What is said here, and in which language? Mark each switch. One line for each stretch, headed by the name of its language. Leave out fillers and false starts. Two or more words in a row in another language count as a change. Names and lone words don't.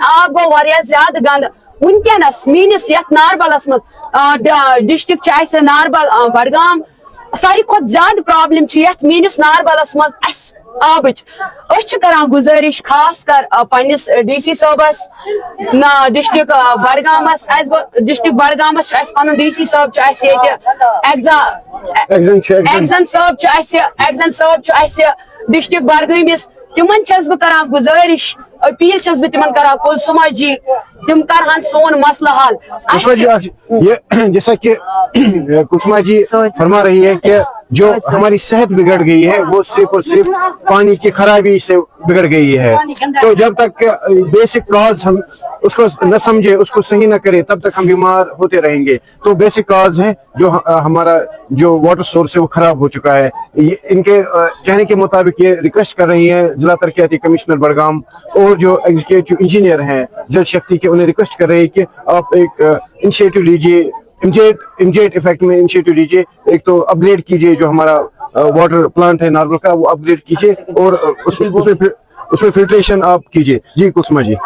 Kashmiri: آب گوٚو واریاہ زیادٕ گنٛدٕ وٕنکیٚنس میٲنِس یتھ ناربلس منٛز ڈسٹرک چھُ اَسہِ ناربل بڈگام ساروی کھۄتہٕ زیادٕ پرابلم چھِ یتھ میٲنِس ناربلس منٛز اَسہِ آبٕچ أسۍ چھِ کران گُزٲرِش خاص کر پننِس ڈی سی صٲبس ڈسٹرک بڈگامس اَسہِ گوٚو ڈسٹرک بڈگامس چھُ اَسہِ پنُن ڈی سی صٲب چھُ اَسہِ ییٚتہِ ایگزن صٲب چھُ اَسہِ ڈسٹرک بڈگٲمِس تِمن چھس بہٕ کران گُزٲرِش اپیل چھس بہٕ تِمن کران کلثومہ جی تِم کرہن سون مسلہٕ حل
Urdu: جیسا کہ کلثومہ جی فرما رہی ہے کہ جو ہماری صحت بگڑ گئی ہے وہ صرف اور صرف پانی کی خرابی سے بگڑ گئی ہے تو جب تک
English: basic cause
Urdu: ہم اس کو نہ سمجھے اس کو صحیح نہ کرے تب تک ہم بیمار ہوتے رہیں گے تو
English: basic cause
Urdu: ہے جو ہمارا جو
English: water source
Urdu: ہے وہ خراب ہو چکا ہے ان کے کہنے کے مطابق یہ ریکویسٹ کر رہی ہے ضلع ترقیاتی کمشنر بڈگام اور جو
English: executive engineer
Urdu: ہیں جل شکتی کے انہیں ریکویسٹ کر رہے ہیں کہ آپ ایک انیشیٹو لیجیے
English: immediate effect
Urdu: میں انیشیٹو لیجیے ایک تو اپ گریڈ کیجیے جو ہمارا
English: water plant
Urdu: ہے ناربل کا وہ اپ گریڈ کیجیے اور اس میں فلٹریشن آپ کیجیے جی کلثومہ جی